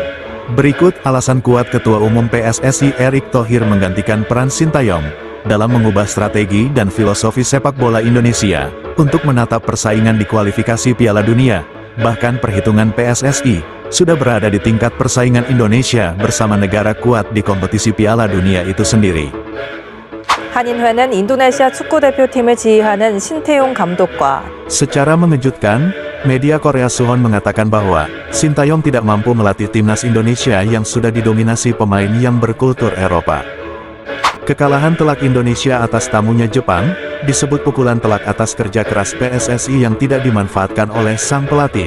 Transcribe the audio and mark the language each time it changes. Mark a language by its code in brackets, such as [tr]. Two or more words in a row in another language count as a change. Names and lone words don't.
[id] Berikut alasan kuat Ketua Umum PSSI Erick Thohir menggantikan peran Sintayong dalam mengubah strategi dan filosofi sepak bola Indonesia untuk menatap persaingan di kualifikasi Piala Dunia. Bahkan perhitungan PSSI sudah berada di tingkat persaingan Indonesia bersama negara kuat di kompetisi Piala Dunia itu sendiri. [ko] 한인회는 인도네시아 축구대표팀을 지휘하는 신태용 감독과 [id] Secara mengejutkan, media Korea Suwon mengatakan bahwa Sintayong tidak mampu melatih timnas Indonesia yang sudah didominasi pemain yang berkultur Eropa. Kekalahan telak Indonesia atas tamunya Jepang disebut pukulan telak atas kerja keras PSSI yang tidak dimanfaatkan oleh sang pelatih.